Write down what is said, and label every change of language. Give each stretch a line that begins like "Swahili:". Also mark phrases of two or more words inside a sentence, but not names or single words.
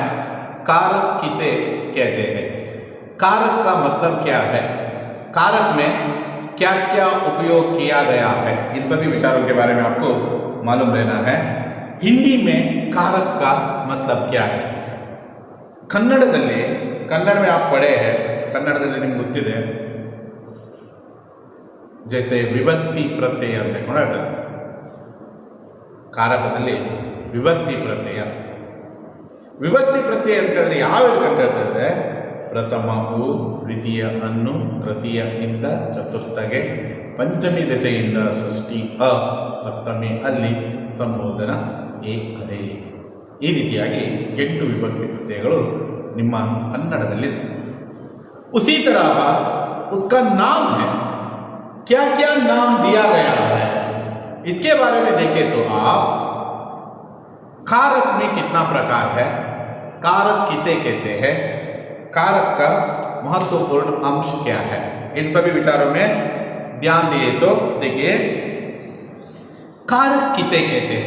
Hindi: कारक किसे कहते हैं? कारक का मतलब क्या है? कारक में क्या क्या उपयोग किया गया है, इन सभी विचारों के बारे में आपको मालूम रहना है। हिंदी में कारक का मतलब क्या है? कन्नड़ में आप पढ़े हैं,
Kannada: कन्नड़ದಲ್ಲಿ ನಿಮಗೆ ಗೊತ್ತಿದೆ,
Hindi: जैसे विभक्ति प्रत्यय
Kannada: ಅಂತ ಹೇಳ್ತಾರೆ। ಕಾರಕದಲ್ಲಿ ವಿಭಕ್ತಿ ಪ್ರತ್ಯಯ ಅಂತ ಹೇಳಿದ್ರೆ ಯಾವ ಅಂತ ಹೇಳ್ತಾರೆ? ಪ್ರಥಮವು ದ್ವಿತೀಯ ಅನ್ನು ತೃತೀಯ ಇಂದ ಚತುರ್ಥಗೆ, ಪಂಚಮಿ ದೆಸೆಯಿಂದ ಷಷ್ಠಿ ಅ, ಸಪ್ತಮಿ ಅಲ್ಲಿ ಸಂಬೋಧನ ಎ ಅದೇ। ಈ ರೀತಿಯಾಗಿ 8 ವಿಭಕ್ತಿ ಪ್ರತ್ಯಯಗಳು ನಿಮ್ಮ ಕನ್ನಡದಲ್ಲಿದೆ।
Hindi: उसी तरह उसका नाम है, क्या क्या नाम दिया गया है इसके बारे में देखें तो आप कारक में कितना प्रकार है, कारक किसे कहते हैं, कारक का महत्वपूर्ण अंश क्या है, इन सभी विचारों में ध्यान दिए तो देखिए कारक किसे कहते हैं।